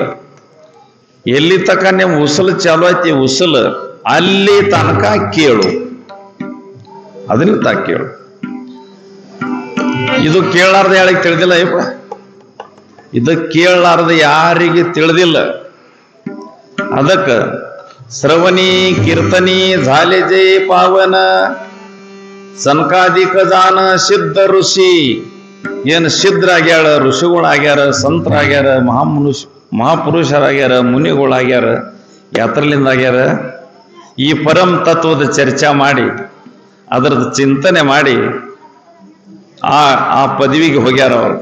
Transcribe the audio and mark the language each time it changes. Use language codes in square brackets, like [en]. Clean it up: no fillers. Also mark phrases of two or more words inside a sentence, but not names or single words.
[kn] ಎಲ್ಲಿ ತನಕ ನಿಮ್ಮ ಉಸಲು ಚಾಲು ಐತಿ, ಉಸಲು ಅಲ್ಲಿ ತನಕ ಕೇಳು, ಅದನ್ನ ತನಕ ಕೇಳು. ಇದು ಕೇಳಾರ್ದ ಯಾರಿಗೆ ತಿಳಿದಿಲ್ಲ ಅಯ್ಯಪ್ಪ, ಇದು ಕೇಳಾರ್ದ ಯಾರಿಗೆ ತಿಳಿದಿಲ್ಲ. [mr] ಅದಕ್ಕೆ श्रवणी कीर्तनी झाले जे पावन सनकादिक जाण सिद्ध ऋषी. [kn] ಏನು ಸಿದ್ಧರಾಗ್ಯಾರ, ಋಷಿಗಳಾಗ್ಯಾರ, ಸಂತರಾಗ್ಯಾರ, ಮಹಾಪುರುಷರಾಗ್ಯಾರ, ಮುನಿಗಳಾಗ್ಯಾರ. ಯಾತ್ರಲಿಂದ ಆಗ್ಯಾರ. ಈ ಪರಂ ತತ್ವದ ಚರ್ಚೆ ಮಾಡಿ ಅದರದ್ದು ಚಿಂತನೆ ಮಾಡಿ ಆ ಪದವಿಗೆ ಹೋಗ್ಯಾರ ಅವರು.